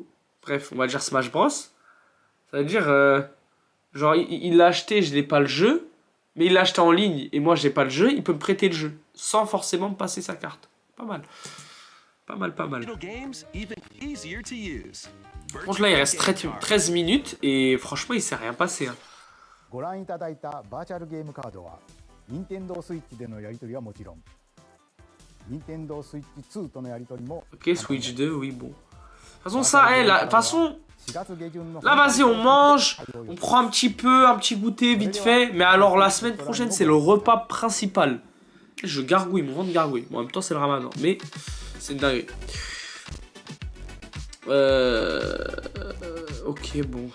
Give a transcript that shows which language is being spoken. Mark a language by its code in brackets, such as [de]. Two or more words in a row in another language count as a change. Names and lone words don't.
[fr] Bref, on va dire Smash Bros. Ça veut dire, genre, il l'a acheté, je n'ai pas le jeu, mais il l'a acheté en ligne, et moi, j'ai pas le jeu, il peut me prêter le jeu, sans forcément me passer sa carte. Pas mal. Pas mal. Par contre, là, il reste 13 minutes, et franchement, il s'est rien passé, hein. [ja] ご覧いただいたバーチャルゲームカードは Nintendo Switch でのやり取りはもちろん Nintendo Switch 2とのやり取りも [fr] Ok, Switch 2, oui, bon. De toute façon, ça, de toute façon, [ja] 4 月下旬の [fr] là, vas-y, on mange, on prend un petit goûter vite fait. Mais alors, la semaine prochaine, c'est le repas principal. Je gargouille, mon ventre gargouille. Bon, en même temps, c'est le ramadan, mais c'est une dinguerie. Ok, bon.